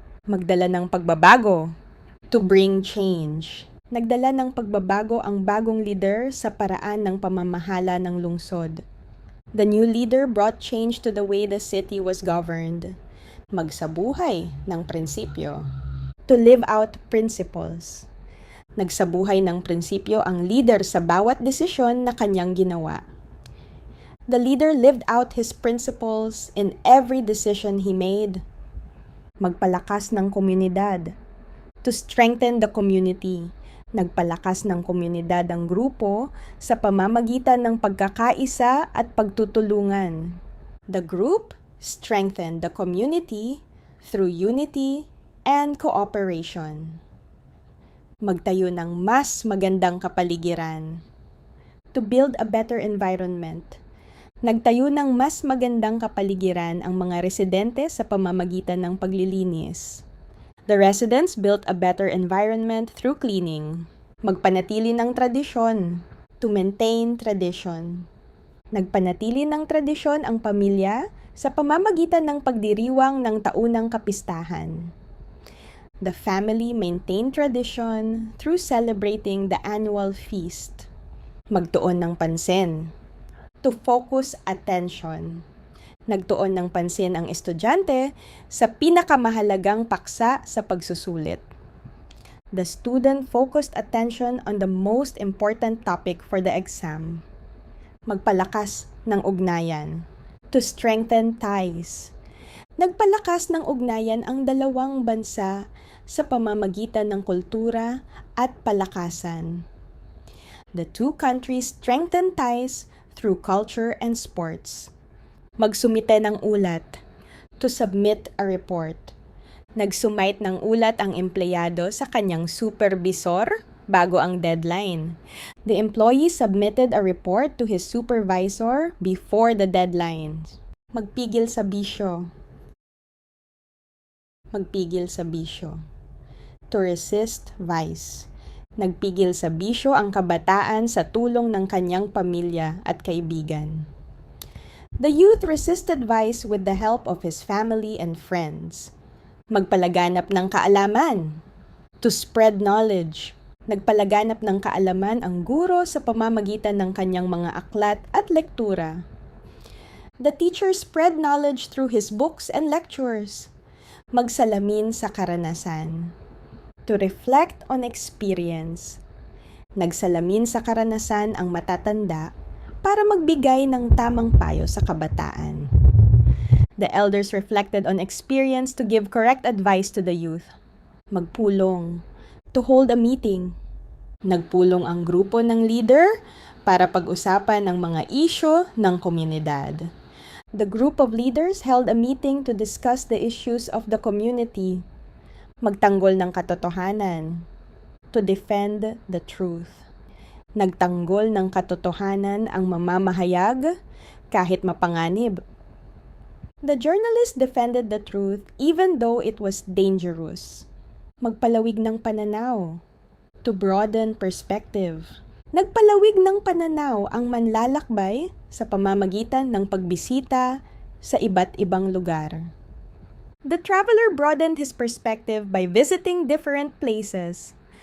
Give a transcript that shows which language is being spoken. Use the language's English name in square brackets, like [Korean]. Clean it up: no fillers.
[Filipino] Magdala ng pagbabago. [English] To bring change. [Filipino] Nagdala ng pagbabago ang bagong leader sa paraan ng pamamahala ng lungsod. [English] The new leader brought change to the way the city was governed. [Filipino] Magsabuhay ng prinsipyo. [English] To live out principles. [Filipino] Nagsabuhay ng prinsipyo ang leader sa bawat desisyon na kanyang ginawa. [English] The leader lived out his principles in every decision he made. [Filipino] Magpalakas ng komunidad. [English] To strengthen the community. [Filipino] Nagpalakas ng komunidad ang grupo sa pamamagitan ng pagkakaisa at pagtutulungan. [English] The group strengthened the community through unity and cooperation. [Filipino] Magtayo ng mas magandang kapaligiran. [English] To build a better environment. [Filipino] Nagtayo ng mas magandang kapaligiran ang mga residente sa pamamagitan ng paglilinis. [English] The residents built a better environment through cleaning. [Filipino] Magpanatili ng tradisyon. [English] To maintain tradition. [Filipino] Nagpanatili ng tradisyon ang pamilya sa pamamagitan ng pagdiriwang ng taunang kapistahan. [English] The family maintained tradition through celebrating the annual feast. [Filipino] Magtuon ng pansin. [English] To focus attention. [Filipino] Nagtuon ng pansin ang estudyante sa pinakamahalagang paksa sa pagsusulit. [English] The student focused attention on the most important topic for the exam. [Filipino] Magpalakas ng ugnayan. [English] To strengthen ties. [Filipino] Nagpalakas ng ugnayan ang dalawang bansa sa pamamagitan ng kultura at palakasan. [English] The two countries strengthened ties through culture and sports. [Filipino] Magsumite ng ulat. [English] To submit a report. [Filipino] Nagsumite ng ulat ang empleyado sa kanyang supervisor bago ang deadline. [English] The employee submitted a report to his supervisor before the deadline. [Filipino] Magpigil sa bisyo. Magpigil sa bisyo. [English] To resist vice. [Filipino] Nagpigil sa bisyo ang kabataan sa tulong ng kanyang pamilya at kaibigan. [English] The youth resisted vice with the help of his family and friends. [Filipino] Magpalaganap ng kaalaman. [English] To spread knowledge. [Filipino] Nagpalaganap ng kaalaman ang guro sa pamamagitan ng kanyang mga aklat at lektura. [English] The teacher spread knowledge through his books and lectures. [Filipino] Magsalamin sa karanasan. [English] To reflect on experience. [Filipino] Nagsalamin sa karanasan ang matatanda para magbigay ng tamang payo sa kabataan. [English] The elders reflected on experience to give correct advice to the youth. [Filipino] Magpulong. [English] To hold a meeting. [Filipino] Nagpulong ang grupo ng leader para pag-usapan ang mga isyu ng komunidad. [English] The group of leaders held a meeting to discuss the issues of the community. [Filipino] Magtanggol ng katotohanan. [English] To defend the truth. [Filipino] Nagtanggol ng katotohanan ang mamamahayag kahit mapanganib. [English] The journalist defended the truth even though it was dangerous. [Filipino] Magpalawig ng pananaw. [English] To broaden perspective. [Filipino] Nagpalawig ng pananaw ang manlalakbay sa pamamagitan ng pagbisita sa iba't ibang lugar. [English] The traveler broadened his perspective by visiting different places.